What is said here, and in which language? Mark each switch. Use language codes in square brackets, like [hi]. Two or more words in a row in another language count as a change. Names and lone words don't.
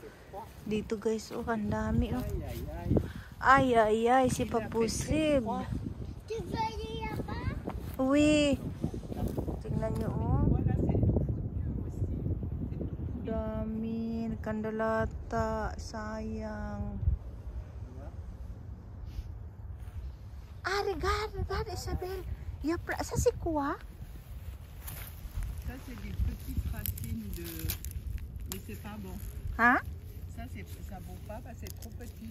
[tl] Dito guys, oh, ang dami, oh. Ay, ay, ay, si Papusib. Uy. Tingnan nyo, oh. Dami, nakandalata. Sayang. [fr] Ah, regarde, Isabelle. Ça, c'est quoi? Ça, c'est des petites racines de... Mais c'est pas bon. Hein? Ça vaut pas parce que c'est trop petit.